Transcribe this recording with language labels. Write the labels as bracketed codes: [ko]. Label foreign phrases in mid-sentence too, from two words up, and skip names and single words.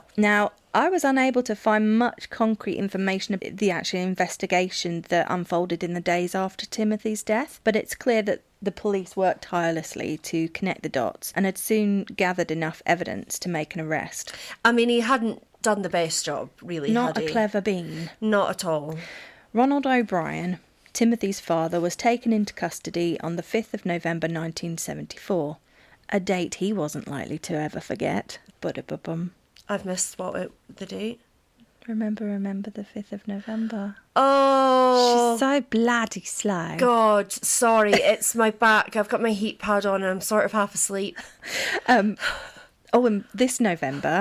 [en] Now, I was unable to find much concrete information about the actual investigation that unfolded in the days after Timothy's death, but it's clear that the police worked tirelessly to connect the dots and had soon gathered enough evidence to make an arrest. I mean, he hadn't done the best job, really, Not had a he? clever bean. Not at all. Ronald O'Brien, Timothy's father, was taken into custody on the 5th of November 1974, a date he wasn't likely to ever forget. Ba-da-ba-bum. I've missed the date. Remember the 5th of November. Oh, She's so bloody slow. God, sorry, it's my back. I've got my heat pad on and I'm sort of half asleep. Oh, and this November...